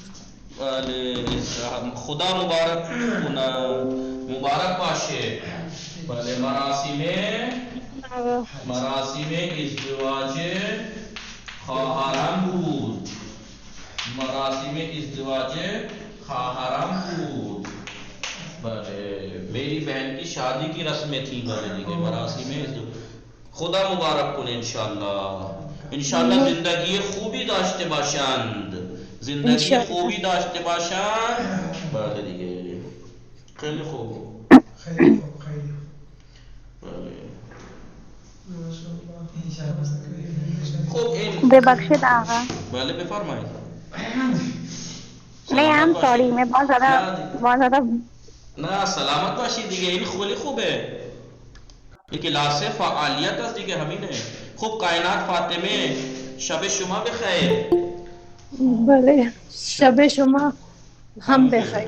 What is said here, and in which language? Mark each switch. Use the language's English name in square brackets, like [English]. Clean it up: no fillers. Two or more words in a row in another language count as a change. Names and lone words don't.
[Persian] بله خدا مبارک کنه، مبارک باشه. بله مراسم ازدواج خواهرم بود. مراسم ازدواج خواهرم بود. [Urdu] بله میری بہن کی شادی کی رسمیں تھیں. [Persian] بله دیگه مراسم خدا مبارک کنه انشاءاللہ. انشاءاللہ زندگی خوبی داشته باشند، زندگی خوبی داشته باشند. بله دیگه خیلی خوب. ببخشید آقا. بله بفرمایید. [Urdu] نہیں [English] I'm sorry [Urdu] میں بہت زیادہ [Persian] نه سلامت باشید دیگه. این خیلی خوبه. این کلاس فعالیت است دیگه همینه. خوب کائنات فاطمه شب شما بخیر. بله شب شما هم بخیر.